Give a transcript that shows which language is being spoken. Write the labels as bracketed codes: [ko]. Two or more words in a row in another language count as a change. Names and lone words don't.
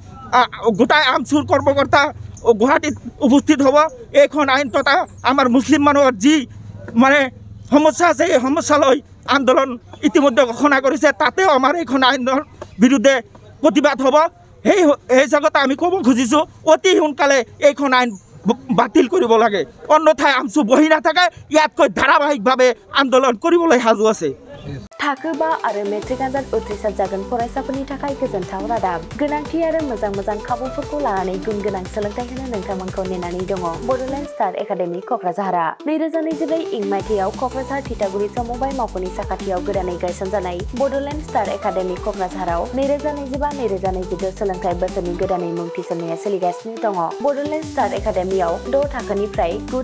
[as] গোটাই আমচুৰ কৰ্মকৰ্তা গুৱাহাটীত উপস্থিত হ'ব এইখন আইন তথা আমাৰ মুছলিম মানুহৰ যি মানে সমস্যা আছে এই সমস্যালৈ আন্দোলন ইতিমধ্যে ঘোষণা কৰিছে তাতেও আমাৰ এইখন আইনৰ বিৰুদ্ধে প্ৰতিবাদ হ'ব সেই জগতে আমি ক'ব খুজিছোঁ অতি সোনকালে এইখন আইন বাতিল কৰিব লাগে অন্যথায় আমচু বহি নাথাকে ইয়াতকৈ ধাৰাবাহিকভাৱে আন্দোলন কৰিবলৈ সাজু আছে [brx] थाखो 5 आरो मेट्रिक आनजाद उथ्रिसार जागोन फरायसाफोरनि थाखाय गोजोनथाव रादाब गोनांथि आरो मोजां खाबुफोरखौ लानानै गुन गोनां सोलोंथाइ होनो नोंथांमोनखौ नेनानै दङ बड'लेण्ड स्टार एकाडेमि क'क्राझारआ 2024 इं मायथाइयाव क'क्राझार थिथागुरि समबाय मावख'नि साखाथियाव गोदानै गायसनजानाय बड'लेण्ड स्टार एकाडेमि क'क्राझाराव 2025-2022 सोलोंथाइ बोसोरनि गोदानै मुं थिसननाया सोलिगासिनो दङ बड'लेण्ड स्टार एकाडेमियाव 6 थाखोनिफ्राय 9